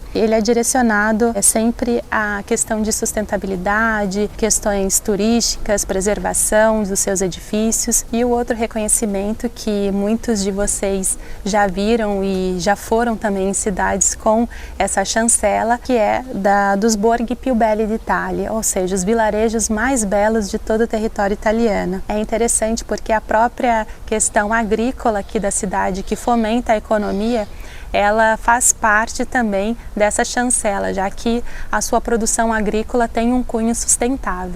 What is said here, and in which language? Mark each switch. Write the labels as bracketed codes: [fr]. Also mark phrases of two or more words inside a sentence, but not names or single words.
[pt] Ele é direcionado sempre à questão de sustentabilidade, questões turísticas, preservação dos seus edifícios. E o outro reconhecimento que muitos de vocês já viram e já foram também em cidades com essa chancela, que é dos Borghi più belli d'Italia, ou seja, os vilarejos mais belos de todo o território italiana. É interessante porque a própria questão agrícola aqui da cidade, que fomenta a economia, ela faz parte também dessa chancela, já que a sua produção agrícola tem um cunho sustentável.